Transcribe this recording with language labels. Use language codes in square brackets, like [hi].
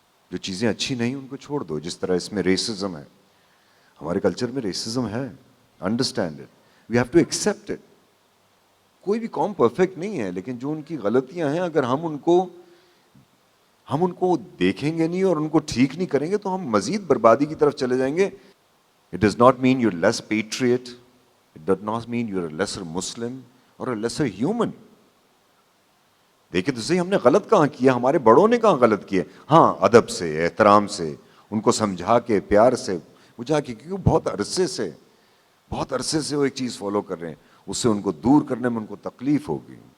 [ur] جو چیزیں اچھی نہیں ان کو چھوڑ دو. جس طرح اس میں ریسزم ہے, ہمارے کلچر میں ریسزم ہے. [en] Understand it, we have to accept it. [ur] کوئی بھی قوم پرفیکٹ نہیں ہے, لیکن جو ان کی غلطیاں ہیں اگر ہم ان کو دیکھیں گے نہیں اور ان کو ٹھیک نہیں کریں گے تو ہم مزید بربادی کی طرف چلے جائیں گے. [en] It does not mean you're less patriot. It does not mean you're a lesser Muslim or a lesser human. [ur] دیکھیں تو صحیح, ہم نے غلط کہاں کیا, ہمارے بڑوں نے کہاں غلط کیے. ہاں, ادب سے, احترام سے, ان کو سمجھا کے, پیار سے بجھا کے, کیونکہ بہت عرصے سے وہ ایک چیز فالو کر رہے ہیں, اس سے ان کو دور کرنے میں ان کو تکلیف ہوگی.